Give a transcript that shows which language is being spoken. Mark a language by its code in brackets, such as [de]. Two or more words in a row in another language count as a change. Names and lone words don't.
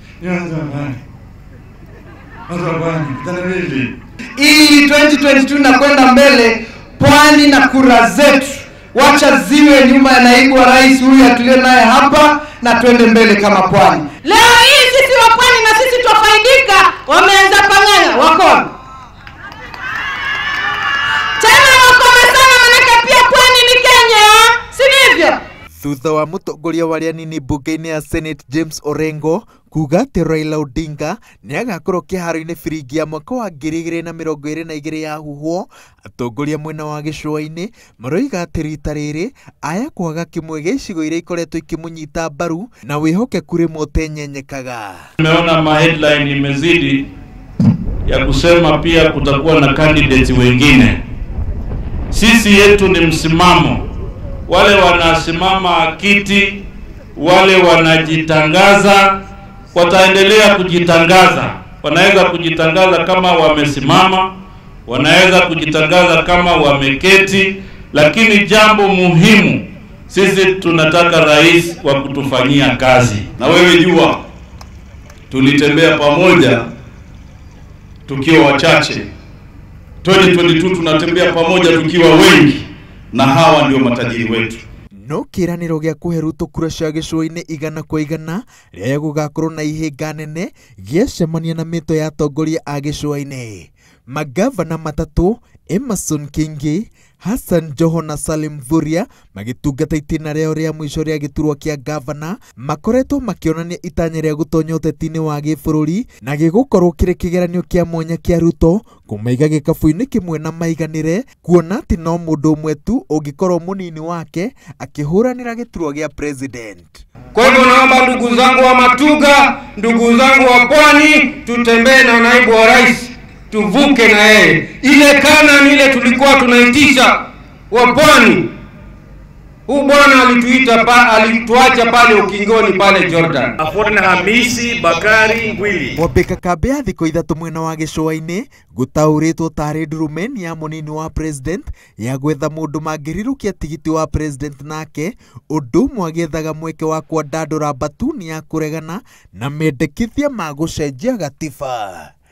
[sw] Hii 2022 na kwenda mbele, Pwani na kura zetu wacha ziwe nyuma ya naibu wa rais huyu tulio naye hapa, na twende mbele kama Pwani. Leo hii sisi wa Pwani na sisi tufaidika, wameanza pangana wako. Tena wako sana, manake pia Pwani ni Kenya, si ndivyo? [ki] Thutha wa mũtongoria wa arĩa nini mbunge-inĩ ya Senate James Orengo kuga atĩ Raila Odinga nĩ agakorwo kĩharo-inĩ biringi ya mwaka wa 2022 ya huhwo, atongoria mwena wa gĩcũa-inĩ maroiga atĩ rita rĩrĩ aya kwaga kĩmwe gĩa icigo iria ikoretwo ikĩmũnyita mbaru na wĩhokeku rĩmwe ũtenyenyekaga. [sw] Tumeona ma-headline imezidi ya kusema pia kutakuwa na candidates wengine. Sisi yetu ni msimamo, wale wanasimama kiti, wale wanajitangaza wataendelea kujitangaza. Wanaweza kujitangaza kama wamesimama, wanaweza kujitangaza kama wameketi, lakini jambo muhimu, sisi tunataka rais wa kutufanyia kazi. Na wewe jua, tulitembea pamoja tukiwa wachache. 2022 tunatembea pamoja tukiwa wengi, na hawa ndio matajiri wetu. [ki] No kĩranĩro gĩa kũhe Ruto kura cia gĩcũa-inĩ igana kwa igana rĩrĩa gũgakorwo na ihĩnga nene gĩacemania na mĩto ya atongoria a gĩcũa-inĩ. Magavana matatũ Emerson Kingi, Hassan Joho na Salim Mvurya magĩtungata itĩna rĩao rĩa mũico rĩa gĩturwa kĩa gavana makoretwo makĩonania itanya rĩa gũtonya ũteti-inĩ wa gĩbũrũri na gĩgũkorwo kĩrĩ kĩgeranio kĩa mwanya kĩa Ruto kũmaiga gĩkabũ-inĩ kĩmwe na maiganĩre, kuona atĩ no mũndũ ũmwe tu ũngĩkorwo mũnini wake akĩhũranĩra gĩturwa gĩa president. [sw] Kwa hivyo naomba ndugu zangu wa Matuga, ndugu zangu wa Pwani, tutembee na naibu wa rais, tuvuke na yeye. Ile kana ile tulikuwa tunaitisha wa Pwani, huu bwana alituacha pale ukingoni pale Jordan. [ki] Afona Hamisi Bakari Ngwili. Mwambĩka kambe ya thikũ ithatũ mwena wa gĩcũa-inĩ gũtaũrĩtwo tarĩ ndurumeni ya mũnini wa president ya gwetha mũndũ mangĩrirũkia tigiti wa president nake, ũndũ ũmwe agĩethaga mweke wa kwandandũra Batuni ya kũregana na mendekithia ma gũcenjia gatiba.